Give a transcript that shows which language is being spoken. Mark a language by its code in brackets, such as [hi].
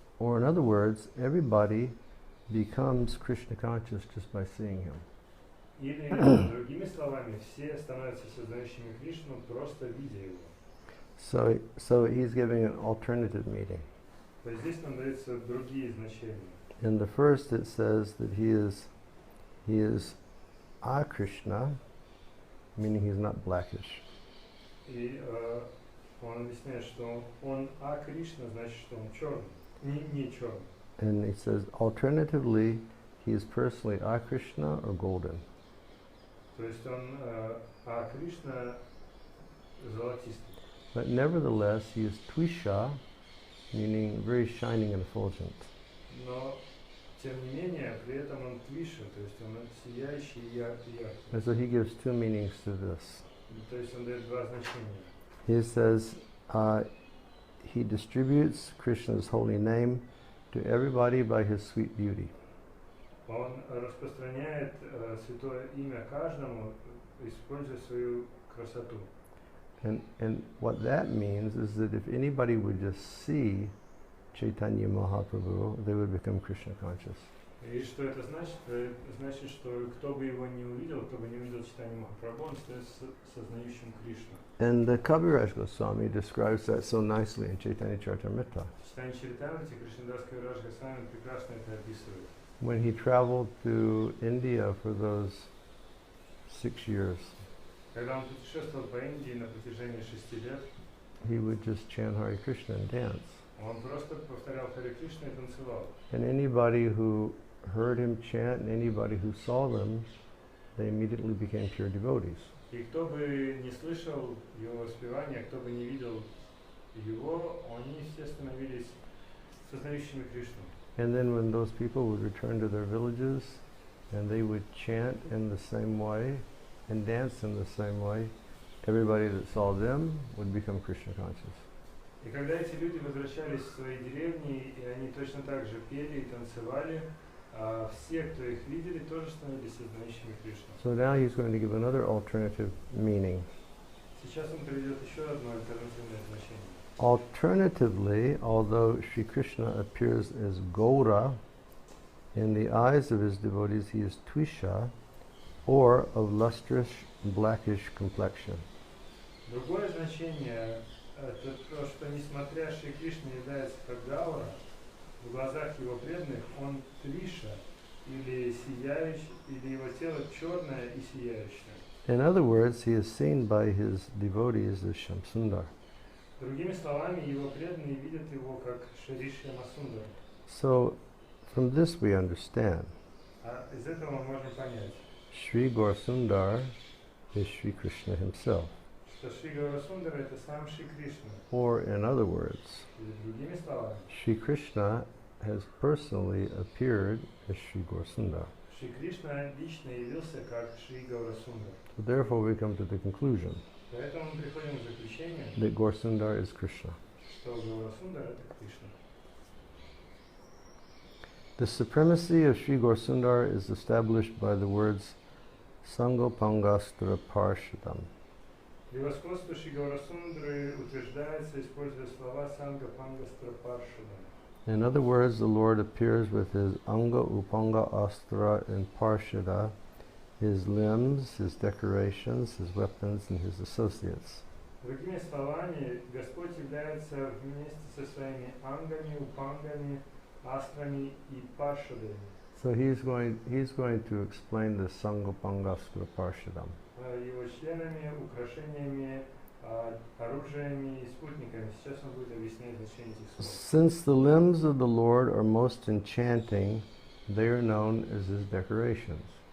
[en] Or in other words, everybody becomes Krishna conscious just by seeing him. [ru] Или, другими словами, все становятся сознающими Кришну, просто видя его. [en] So he's giving an alternative meaning. [ru] То есть здесь нам даются другие значения. [en] In the first it says that he is a Krishna, meaning he's not blackish. [ru] И он объясняет, что он Кришна, значит, что он черный, не черный. [en] And he says alternatively he is personally a Krishna or golden. [ru] То есть он Кришна золотистый. [en] But nevertheless he is Twisha, meaning very shining and effulgent. [ru] Но тем не менее, при этом он Твиша, то есть он сияющий и яркий. [en] And so he gives two meanings to this. [ru] То есть он дает два значения. [en] He says he distributes Krishna's holy name to everybody by his sweet beauty. [ru] Он распространяет святое имя каждому, используя свою красоту. [en] And what that means is that if anybody would just see Chaitanya Mahaprabhu, they would become Krishna conscious. [ru] И что это значит? Это значит, что кто бы его не увидел, кто бы не увидел Чайтанью Махапрабху, он станет сознающим Кришну. [en] And the Kaviraj Goswami describes that so nicely in Chaitanya Charitamrita. [ru] Читание Чаритамрити Кришнадас Кавираж Госвами прекрасно это описывает. [en] When he traveled to India for those 6 years, [ru] Когда он путешествовал по Индии на протяжении 6 лет, [en] he would just chant Hare Krishna and dance. [ru] он просто повторял Харе Кришна и танцевал. [en] And anybody who heard him chant and anybody who saw them, they immediately became pure devotees. [ru] И кто бы не слышал его воспевания, кто бы не видел его, они все становились сознающими Кришну. [en] And then when those people would return to their villages and they would chant in the same way and dance in the same way, everybody that saw them would become Krishna conscious. [ru] И когда эти люди возвращались в свои деревни, и они точно так же пели и танцевали, все, кто их видели, тоже становились сознающими Кришну. [en] So now he's going to give another alternative meaning. [ru] Сейчас он приведет еще одно альтернативное значение. [en] Alternatively, although Sri Krishna appears as Gaura, in the eyes of his devotees he is Twisha, or of lustrous blackish complexion. [ru] Другое значение это то, что несмотря Шри Кришна является как Гаура, в глазах его преданных он Твиша, или сияющий, или его тело черное и сияющее. [en] In other words, he is seen by his devotees as Shamsundar. [ru] Другими словами, его преданные видят его как Шришья Масундар. [en] So, from this we understand. [ru] Из этого мы можем понять, [en] Sri Gaurasundar is Sri Krishna himself. [ru] что Шри Гаурасундар это сам Шри Кришна. [en] Or, in other words, [ru] Или другими словами, [en] Sri Krishna has personally appeared as Sri Gaurasundar. [ru] Шри Кришна лично явился как Шри Гаурасундар. [en] So therefore we come to the conclusion [ru] Поэтому мы приходим к заключению, [en] that Gaurasundar is Krishna. [ru] что Гаурасундар это Кришна. [en] The supremacy of Sri Gaurasundar is established by the words Sangopangastra Parshadam. [ru] Превосходство Шри Гаурасундры утверждается, используя слова Санга Пангастра Паршада. [en] In other words, the Lord appears with his Anga, Upanga, Astra, and Parshada, his limbs, his decorations, his weapons, and his associates. [ru] Другими словами, Господь является вместе со своими ангами, упангами, астрами и паршадами. [en] So he's going to explain the Sangopangastra Parshadam. [ru] Его членами, украшениями, оружиями и спутниками. Сейчас он будет объяснять значение этих слов. [en] Since the limbs of the Lord are most enchanting, they are known as his decorations.